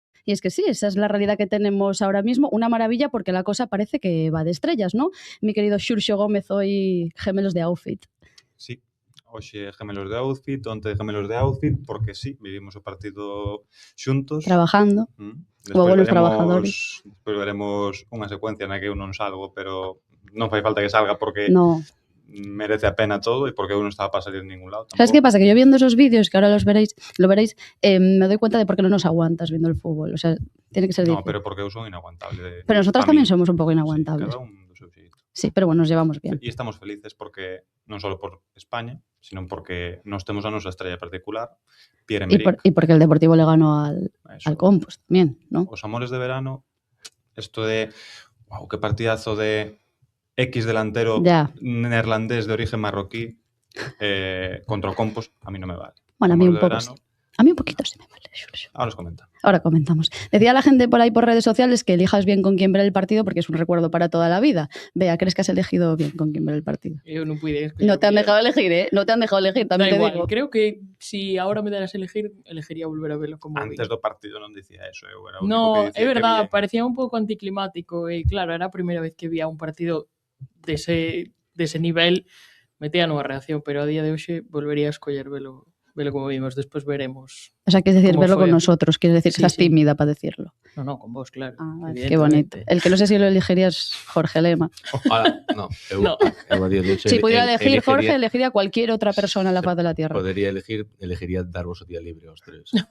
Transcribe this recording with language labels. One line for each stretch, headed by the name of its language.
Spanish: Y es que sí, esa es la realidad que tenemos ahora mismo. Una maravilla porque la cosa parece que va de estrellas, ¿no? Mi querido Xurxo Gómez, hoy gemelos de outfit.
Galician: Sí, hoxe gemelos de outfit, onte gemelos de outfit, porque sí, vivimos o partido xuntos.
Spanish: Trabajando, como buenos trabajadores.
Galician: Despois veremos unha secuencia na que eu non salgo, pero non fai falta que salga porque no merece a pena todo e porque eu non estaba para salir en ningún lado.
Spanish: ¿Sabes qué pasa? Que yo viendo esos vídeos, que ahora lo veréis, me doy cuenta de por qué no nos aguantas viendo el fútbol. O sea, tiene que ser difícil.
Galician: No, pero porque eu son inaguantable.
Spanish: Pero nosotros también somos un poco inaguantables.
Galician: Sí, cada un do seu xeito.
Spanish: Sí, pero bueno, nos llevamos bien.
Galician: E estamos felices porque non só por España, sino porque nos temos a nosa estrella particular, Pierre-Emerick.
Spanish: Y porque el Deportivo le ganó al Compos también, ¿no? Os amores de verano, esto de, wow, qué partidazo de X delantero neerlandés de origen marroquí contra o Compos, a mí no me vale. Bueno, a mí un poco sí. A mí un poquito sí me vale. Ahora comentamos. Decía la gente por ahí por redes sociales que elijas bien con quién ver el partido porque es un recuerdo para toda la vida. Vea, ¿crees que has elegido bien con quién ver el partido? Yo no pude escoger. No te han dejado elegir, ¿eh? No te han dejado elegir, también da te igual. digo. Creo que si ahora me daras a elegir, elegiría volver a verlo como
Galician: antes do partido non dicía eso, eu era o único no, que dicía é verdad, parecía un pouco anticlimático e claro, era a primeira vez que vía un partido dese nivel, metía nunha reacción, pero a día de hoxe volvería a escoller velo como vimos, despois veremos.
Spanish: O sea, quieres decir verlo con nosotros, quieres decir que estás tímida para decirlo. No, con vos, claro. Vale, qué bonito. El que no sé si lo elegirías Jorge Lema. Ojalá, no. Si pudiera elegir Jorge, elegiría a cualquier otra persona en la faz de la tierra.
Galician: Elegiría daros o día libre a os tres.